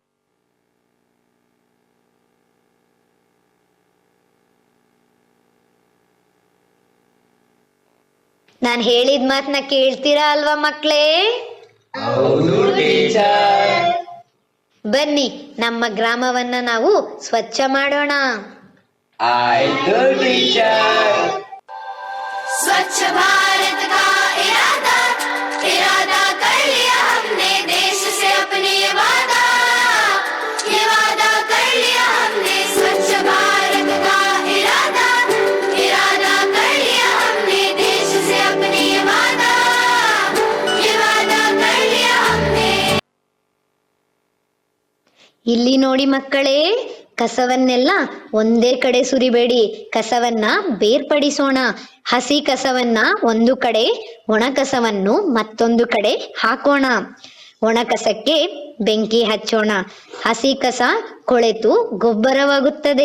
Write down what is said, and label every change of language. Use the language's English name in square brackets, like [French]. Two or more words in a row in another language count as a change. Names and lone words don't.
[Kannada] ನಾನ್ ಹೇಳಿದ ಮಾತನ್ನ ಕೇಳ್ತೀರಾ ಅಲ್ವಾ ಮಕ್ಕಳೇ? ಬನ್ನಿ, ನಮ್ಮ ಗ್ರಾಮವನ್ನ ನಾವು ಸ್ವಚ್ಛ ಮಾಡೋಣ. ಆಯ್ತು ಟೀಚರ್. [Hindi] स्वच्छ भारत का इरादा इरादा कर लिया हमने देश से अपने वादा कर लिया हमने स्वच्छ भारत का इरादा कर लिया हमने देश से अपने वादा कर लिया हमने. [Kannada] ಇಲ್ಲಿ ನೋಡಿ ಮಕ್ಕಳೇ, ಕಸವನ್ನೆಲ್ಲ ಒಂದೇ ಕಡೆ ಸುರಿಬೇಡಿ, ಕಸವನ್ನ ಬೇರ್ಪಡಿಸೋಣ. ಹಸಿ ಕಸವನ್ನ ಒಂದು ಕಡೆ, ಒಣ ಕಸವನ್ನು ಮತ್ತೊಂದು ಕಡೆ ಹಾಕೋಣ. ಒಣ ಕಸಕ್ಕೆ ಬೆಂಕಿ ಹಚ್ಚೋಣ. ಹಸಿ ಕಸ ಕೊಳೆತು ಗೊಬ್ಬರವಾಗುತ್ತದೆ.